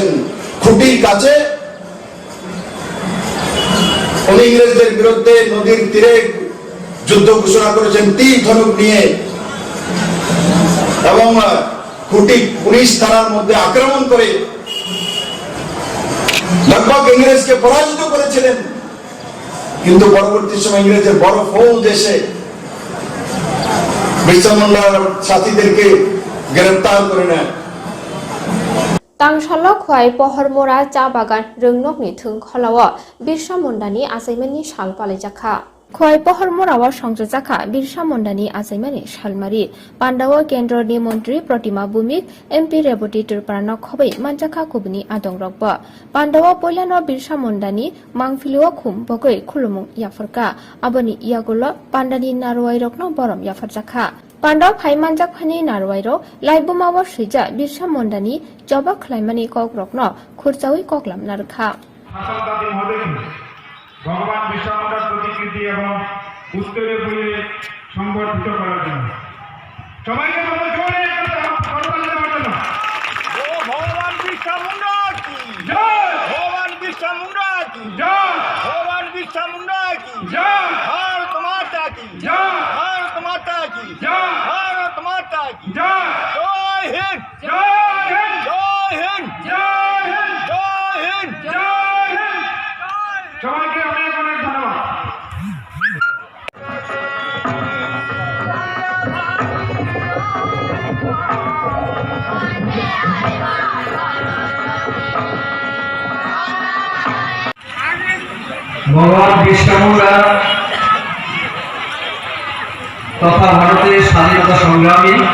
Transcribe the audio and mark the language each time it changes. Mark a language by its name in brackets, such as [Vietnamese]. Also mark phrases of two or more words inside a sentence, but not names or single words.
[Bangla] খুঁটির কাছে উনি ইংরেজদের বিরুদ্ধে নদীর তীরে যুদ্ধ ঘোষণা করেছেন তীর ধনুক নিয়ে, এবং খুঁটি পুলিশ থানার মধ্যে আক্রমণ করে लगभग ইংরেজকে পরাজিত করেছিলেন। কিন্তু পরবর্তী সময় ইংরেজের বড় ফৌজ এসে বিরসা মুন্ডার সাথীদেরকে গ্রেফতার করে নেয়। [Bodo] तांगशाला खुआई पहरमरा चा बागान रोंनकनि थोंखलाव बिरसा मुंडानि आसाइमानि साल पालाइजाखा खुआई पहरमराव संजजाखा बिरसा मुंडानि आसाइमानि सालमारि पान्डाव केन्द्रनि मन्त्री प्रतिमा भूमिक एमपि रेवती तुरपारानो खबै मानजाखा कुबनि आदंरकब पान्डाव पयलानो बिरसा मुंडानि मांगफिलुव खुम बगै खुलुमुं याफरका आबनि इयागुल पान्डानि नारुवाइरकनो बरम याफरजाखा पान्डाव फाइमानजाक फानि नारुवाइरो लाइबुमाव सुइजा बिरसा मुंडानि जबा खलाइमानि ककरकनो खुरचावै ककलाम नारखा [Bangla] ভগবান বিরসা মুন্ডার প্রতিকৃতি এবং উত্তরে বলে সংবর্ধিত করার জন্য সবাইকে বলবো জোরে করতালি দেওয়ার জন্য। [Hindi] बिरसा मुंडा की जय, भगवान बिरसा मुंडा की जय, भगवान बिरसा मुंडा की जय, भारत माता की जय, भारत माता की जय, भारत माता की जय, जय हिंद, जय हिंद, जय हिंद, जय हिंद, जय हिंद, जय हिंद। [Bangla] সবাইকে অনেক অনেক ধন্যবাদ। ভগবান বিরসা মুন্ডা তথা ভারতের স্বাধীনতা সংগ্রামী